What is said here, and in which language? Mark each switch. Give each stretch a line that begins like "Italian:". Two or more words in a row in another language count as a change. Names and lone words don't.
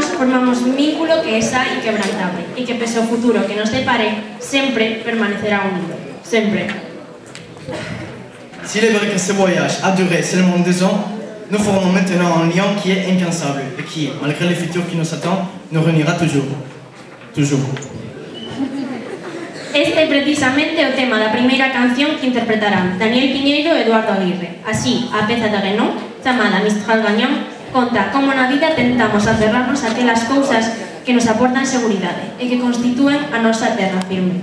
Galician: formamos un vínculo que é xa inquebrantable e que, pese ao futuro que nos depare, sempre permanecerá unido. Sempre.
French: S'il est vrai que ce voyage a duré seulement 2 ans, nous formons maintenant un lien qui est impensable et qui, malgré le futur qui nous attend, nous réunira toujours. Toujours.
Galician: Este é precisamente o tema da primeira canción que interpretarán Daniel Piñeiro e Eduardo Aguirre. Así, a peza de Renault, chamada Mistral Gañón, conta como na vida tentamos aferrarnos a aquelas cousas que nos aportan seguridade e que constitúen a nosa terra firme.